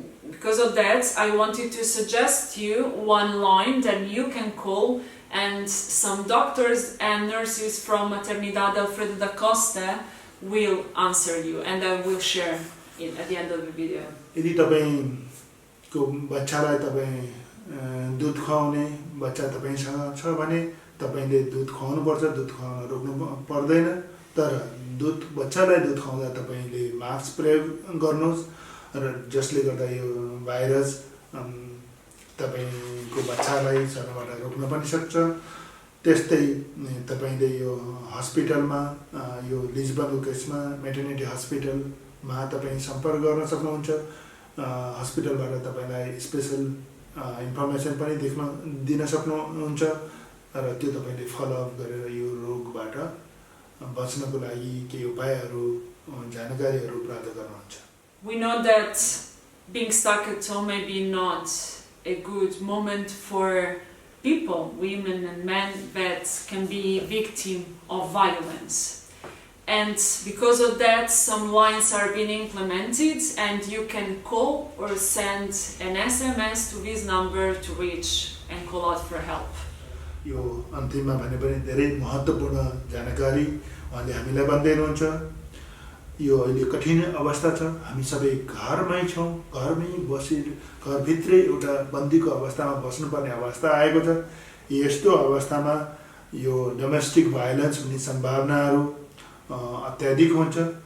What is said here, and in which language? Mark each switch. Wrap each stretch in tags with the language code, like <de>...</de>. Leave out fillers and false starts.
<en>Because of that, I wanted to suggest you one line that you can call, and some doctors and nurses from Maternidade Alfredo da Costa will answer you, and I will share it at the end of the video.</en> <ne>यदि तपाईको बच्चालाई तपाई दूध खुवाउने बच्चा तपाईसँग छ भने तपाईले दूध खुवाउनु पर्छ, दूध खुवाउन रोक्नु पर्दैन, तर बच्चालाई दूध खुवाउँदा तपाईले मास्क प्रयोग गर्नुहोस् र जसले गर्दा यो भाइरस तपाईको बच्चालाई सर्नबाट रोक्न पनि सक्छ। त्यस्तै तपाईले यो हस्पिटलमा यो लिजबनको केसमा मेटर्निटी हस्पिटलमा तपाई सम्पर्क गर्न सक्नुहुन्छ। हस्पिटलबाट तपाईलाई स्पेशल इन्फर्मेसन पनि दिन सक्नुहुन्छ र त्यो तपाईले फलोअप गरेर यो रोगबाट बच्नको लागि के उपायहरू जानकारीहरू प्राप्त गर्नुहुन्छ।</ne> <en>We know that being stuck at home may be not a good moment for people, women and men, that can be victim of violence. And because of that, some lines are being implemented, and you can call or send an SMS to this number to reach and call out for help.</en> <ne>यो अन्तिममा भने पनि धेरै महत्त्वपूर्ण जानकारी उहाँले हामीलाई भन्दै हुनुहुन्छ। यो अहिले कठिन अवस्था छ, हामी सबै घरमै छौं, घरमै बसी घरभित्रै एउटा बन्दीको अवस्थामा बस्नुपर्ने अवस्था आएको छ। यस्तो अवस्थामा यो डोमेस्टिक भाइलेन्स हुने सम्भावनाहरू अत्याधिक हुन्छ।</ne>